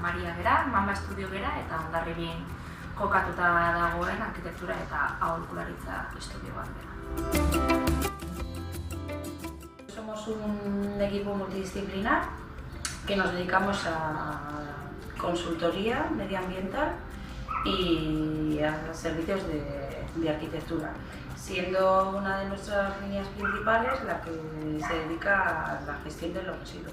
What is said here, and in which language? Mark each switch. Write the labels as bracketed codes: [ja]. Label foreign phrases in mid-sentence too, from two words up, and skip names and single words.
[eu] Maria gera, Mamba Estudio gera eta Hondarribin kokatuta dagoen arkitektura eta aholkularitza estudio bat gera. [es] Somos un equipo multidisciplinar, que nos dedicamos a consultoría medioambiental y a servicios de arquitectura, siendo una de nuestras líneas principales la que se dedica a la gestión de los residuos.